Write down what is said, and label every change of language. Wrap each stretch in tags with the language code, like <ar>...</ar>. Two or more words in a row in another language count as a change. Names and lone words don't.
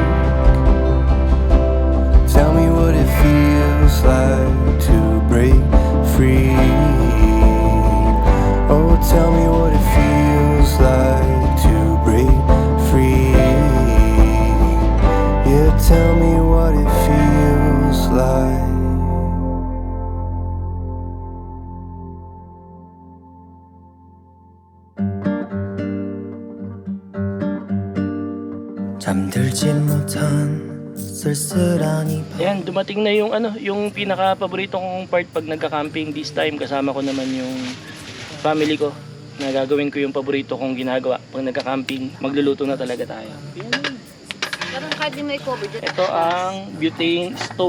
<en>Tell me what it feels like to break free. Oh, tell me what it feels like to break free. Yeah, tell me what it feels like.</en> <ko>잠들지 못한 쓸쓸한</ko> <tl>Ayan, dumating na yung yung pinaka-paborito kong part pag nagka-camping.</tl> <en>This time</en> <tl>kasama ko naman yung family ko. Na gagawin ko yung paborito kong ginagawa pag nagka-camping. Magluluto na talaga tayo. Parang kahit di may cover dyan. Ito ang butane stove.</tl>